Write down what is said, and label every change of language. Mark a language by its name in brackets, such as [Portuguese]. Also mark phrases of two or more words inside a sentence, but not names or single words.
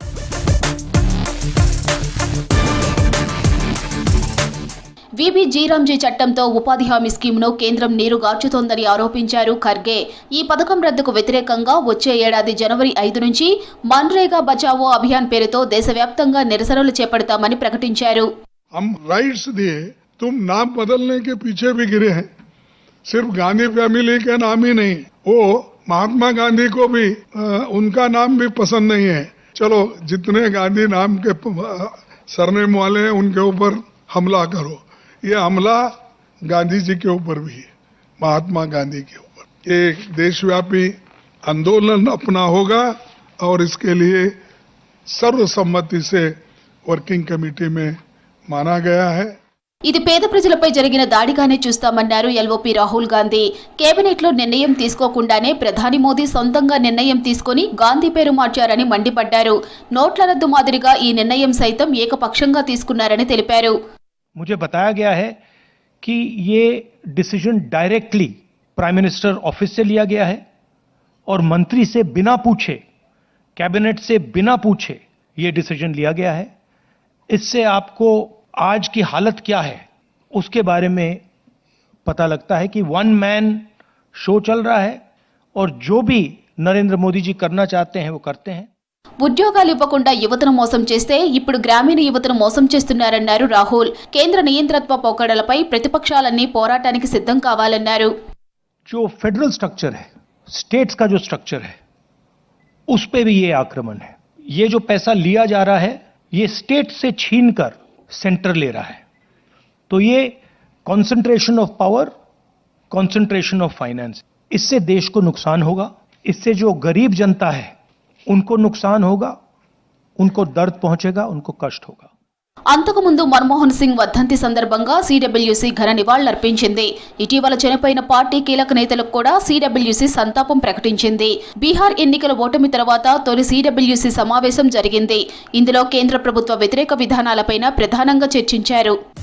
[Telugu] బీబీజీ రామ్జీ చట్టంతో ఉపాధి హామీ స్కీమ్ను కేంద్రం నీరుగార్చుతోందని ఆరోపించారు ఖర్గే. ఈ పథకం రద్దుకు వ్యతిరేకంగా వచ్చే ఏడాది జనవరి 5 నుంచి మన్రేగా బచావో అభియాన్ పేరుతో దేశవ్యాప్తంగా నిరసనలు చేపడతామని ప్రకటించారు. [Hindi] हम राइट्स दिए, तुम नाम बदलने के पीछे भी गिरे हैं. सिर्फ गांधी फैमिली का नाम ही नहीं, वो महात्मा गांधी को भी उनका नाम भी पसंद नहीं है. चलो जितने गांधी नाम के सरनेम वाले हैं उनके ऊपर हमला करो. ये हमला गांधी जी के ऊपर भी है, महात्मा गांधी के ऊपर. एक देशव्यापी आंदोलन अपना होगा और इसके लिए सर्वसम्मति से [English] working committee [Hindi] में माना गया है. [Telugu] ఇది పేద ప్రజలపై జరిగిన దాడిగానే చూస్తామన్నారు ఎల్ఓపీ రాహుల్ గాంధీ. కేబినెట్లో నిర్ణయం తీసుకోకుండానే ప్రధాని మోదీ సొంతంగా నిర్ణయం తీసుకుని గాంధీ పేరు మార్చారని మండిపడ్డారు. నోట్ల రద్దు మాదిరిగా ఈ నిర్ణయం సైతం ఏకపక్షంగా తీసుకున్నారని తెలిపారు. [Hindi] मुझे बताया गया है कि ये [English] decision directly Prime Minister Office [Hindi] से लिया गया है और मंत्री से बिना पूछे, कैबिनेट से बिना पूछे ये डिसीजन लिया गया है. इससे आपको आज की हालत क्या है उसके बारे में पता लगता है कि [English] one man show [Hindi] चल रहा है और जो भी नरेंद्र मोदी जी करना चाहते हैं वो करते हैं. [Telugu] ఉద్యోగాలు ఇవ్వకుండా యువతను మోసం చేస్తే ఇప్పుడు గ్రామీణ యువతను మోసం చేస్తున్నారన్నారు రాహుల్. కేంద్ర నియంత్రత్వ పోకడలపై ప్రతిపక్షాలన్నీ పోరాటానికి సిద్ధం కావాలన్నారు. [Hindi] जो [English] federal structure [Hindi] है, स्टेट्स का जो स्ट्रक्चर है, उस पे भी ये आक्रमण है. ये जो पैसा लिया जा रहा है ये स्टेट से छीनकर सेंटर ले रहा है. तो ये [English] concentration of power, concentration of finance, [Hindi] इससे देश को नुकसान होगा. इससे जो गरीब जनता है उनको नुकसान होगा, उनको दर्द पहुंचेगा, उनको कष्ट होगा. [Telugu] అంతకుముందు మన్మోహన్ సింగ్ వర్ధంతి సందర్భంగా సిడబ్ల్యూసీ ఘన నివాళులర్పించింది. ఇటీవల చనిపోయిన పార్టీ కీలక నేతలకు కూడా సిడబ్ల్యూసీ సంతాపం ప్రకటించింది. బీహార్ ఎన్నికల ఓటమి తర్వాత తొలి సిడబ్ల్యూసీ సమావేశం జరిగింది. ఇందులో కేంద్ర ప్రభుత్వ వ్యతిరేక విధానాలపైన ప్రధానంగా చర్చించారు.